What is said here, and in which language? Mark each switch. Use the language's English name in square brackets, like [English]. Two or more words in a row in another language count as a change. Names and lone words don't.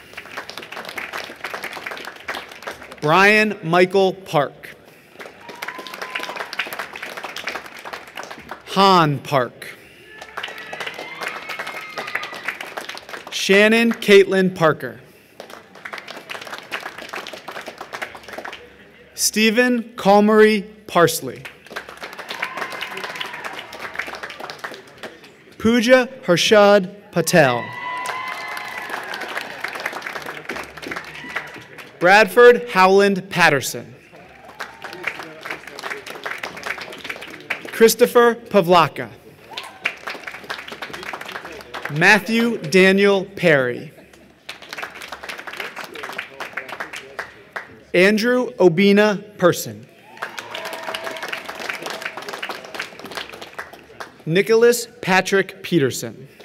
[English] Brian Michael Park. Han Park. Shannon Caitlin Parker. Stephen Calmery Parsley. Pooja Harshad Patel. Bradford Howland Patterson. Christopher Pavlaka. Matthew Daniel Perry. Andrew Obina Person. Nicholas Patrick Peterson.